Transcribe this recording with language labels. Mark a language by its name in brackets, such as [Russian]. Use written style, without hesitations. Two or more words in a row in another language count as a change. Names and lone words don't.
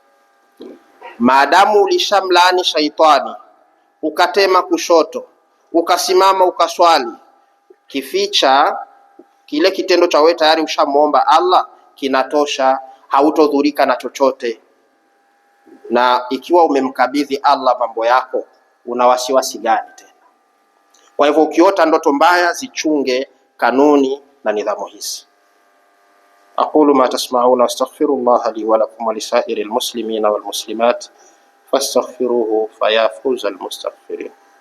[Swahili] Maadamu ulishamlaani shaitani, ukatema kushoto, ukasimama ukaswali, kificha kile kitendo cha wewe tayari ushamuomba Allah, kinatosha, hautodhurika na chochote. Na ikiwa umemkabidhi Allah mambo yako, una wasiwasi gani tena? Kwa hivyo ukiota ndoto mbaya zichunge kanuni na nidhamu hizi. [Arabic] أقول ما تسمعون أستغفر الله لي ولكم ولسائر المسلمين والمسلمات فاستغفروه فيا فوز المستغفرين.